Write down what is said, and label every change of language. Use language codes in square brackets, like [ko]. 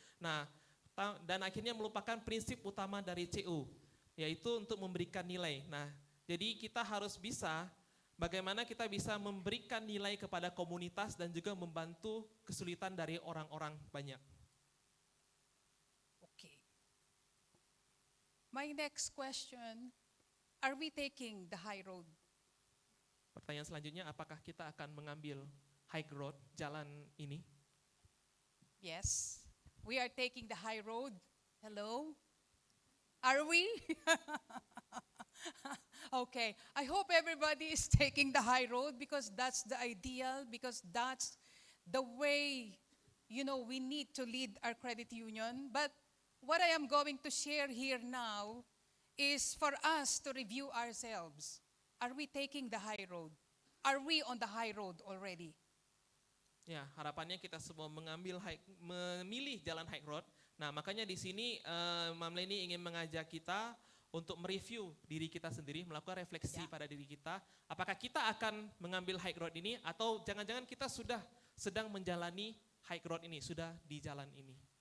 [id] Nah, dan akhirnya melupakan prinsip utama dari CU, yaitu untuk memberikan nilai. Nah, jadi kita harus bisa bagaimana kita bisa memberikan nilai kepada komunitas dan juga membantu kesulitan dari orang-orang banyak. [en] Okay. My next question, are we taking the high road? [id] Pertanyaan selanjutnya, apakah kita akan mengambil high road, jalan ini? [en] Yes, we are taking the high road. Hello? Are we? Okay, I hope everybody is taking the high road because that's the ideal, because that's the way, we need to lead our credit union. But what I am going to share here now is for us to review ourselves. Are we taking the high road? Are we on the high road already? [id] Ya, harapannya kita semua memilih jalan high road. Nah, makanya di sini Mam Leni ingin mengajak kita untuk mereview diri kita sendiri, melakukan refleksi pada diri kita. Apakah kita akan mengambil high road ini atau jangan-jangan kita sudah sedang menjalani high road ini, sudah di jalan ini.